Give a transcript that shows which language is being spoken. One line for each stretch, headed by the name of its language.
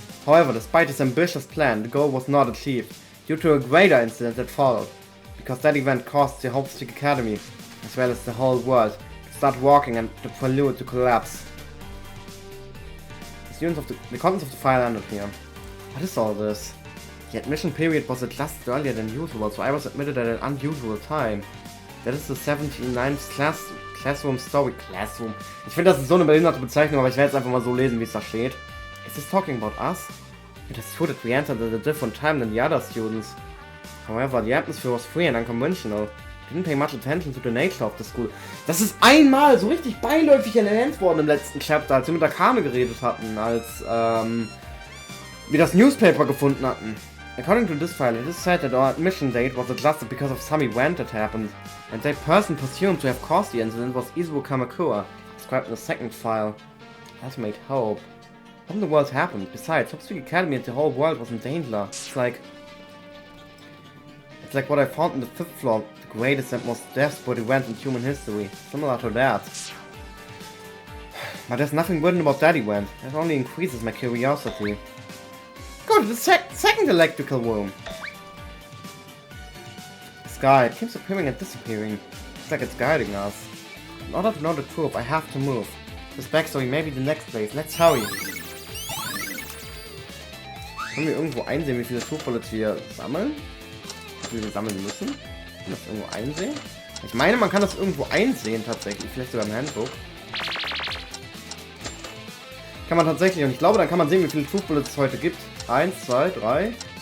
English: However, despite this ambitious plan, the goal was not achieved, due to a greater incident that followed, because that event caused the Habt Academy, as well as the whole world, to start walking and the prelude to collapse. The contents of the file ended here. What is all this? The admission period was adjusted earlier than usual, so I was admitted at an unusual time. That is the 79th Classroom Story. Classroom.
German: Ich finde, das ist so eine behinderte Bezeichnung, aber ich werde jetzt einfach mal so lesen, wie es da steht.
English: Is this talking about us? It is true that we entered at a different time than the other students. However, the atmosphere was free and unconventional. Didn't pay much attention to the nature of the school.
German: Das ist einmal so richtig beiläufig erwähnt worden im letzten Chapter, als wir mit der Kame geredet hatten, als wir das Newspaper gefunden hatten.
English: According to this file, it is said that our admission date was adjusted because of some event that happened, and that person presumed to have caused the incident was Izuo Kamakura, described in the second file. Has made hope. What in the world happened? Besides, Habt Academy and the whole world was in danger. It's like what I found in the 5th floor, the greatest and most desperate event in human history. Similar to that. But there's nothing written about that event. That only increases my curiosity. Go to the second electrical room. The sky, it keeps appearing and disappearing. It's like it's guiding us. In order to know the truth, I have to move. This backstory may be the next place. Let's hurry.
German: Können wir irgendwo einsehen, wie viele Truthbullets wir sammeln? Wie viel wir sammeln müssen? Kann man das irgendwo einsehen? Ich meine, man kann das irgendwo einsehen tatsächlich. Vielleicht sogar im Handbook. Kann man tatsächlich. Und ich glaube, dann kann man sehen, wie viele Truthbullets es heute gibt. 1, 2, 3.